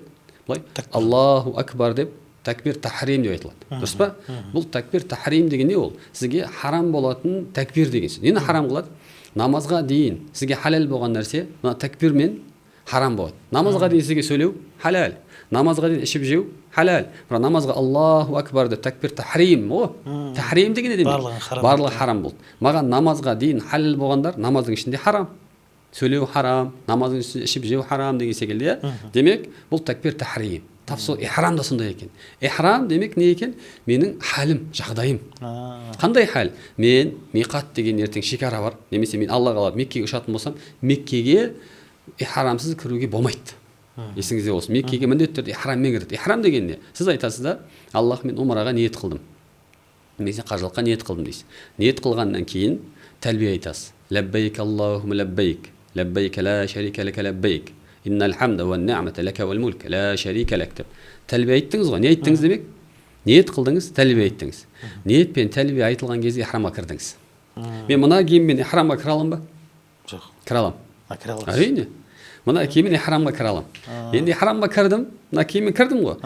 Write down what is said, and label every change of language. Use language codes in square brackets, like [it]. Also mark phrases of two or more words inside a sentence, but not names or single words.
[kk] Былай [ar] الله أكبر [kk] деп такбир тахрим деп айтылады. Дұрыс па? Бұл такбир тахрим деген не ол? Сізге харам болатын такбир деген сөз. Нені харам қылады? Намазға дейін сізге халал болған нәрсе мына такбирмен харам болады. Намазға дейін сізге сөйлеу халал. Намазға дейін ішіп жеу халал. Бірақ намазға [ar] الله أكبر [kk] деп такбир тахрим. Тахрим деген не демек? Барлығы харам болды. Маған намазға дейін халал болғандар намаздың ішінде харам. Сөйлеу харам, намаздың ішінде ішіп жеу харам деген секілді. Демек, бұл такбир тахрим. Тап сол ихрам да сондай екен. Ихрам демек не екен? Менің халім, жағдайым. Қандай хал? Мен миқат деген ертең шекара бар. Немесе мен Аллаға алып Меккеге ұшатын болсам, Меккеге ихрамсыз кіруге болмайды. Есіңізде болсын. Меккеге міндетті түрде ихраммен кіреді. Ихрам деген не? Сіз айтасыз да, Аллах, мен умраға ниет қылдым. Немесе қажылыққа ниет қылдым дейсіз. Ниет қылғаннан кейін тәлбие айтасыз. [ar] لبيك اللهم لبيك. لبيك لا شريك لك لبيك. إن الحمد والنعمة لك والملك لا شريك لك деп. [kk] Тәлбие айттыңыз ғой. Не айттыңыз демек? Ниет қылдыңыз, тәлбие айттыңыз. Ниетпен тәлбие айтылған кезде ихрамға кірдіңіз. Мен мына киіммен ихрамға кіре аламын ба? Жоқ. Кіре аламын. Кіре аласыз. Әрине. Мына киіммен ихрамға кіре аламын. Енді ихрамға кірдім, мына киіммен кірдім ғой.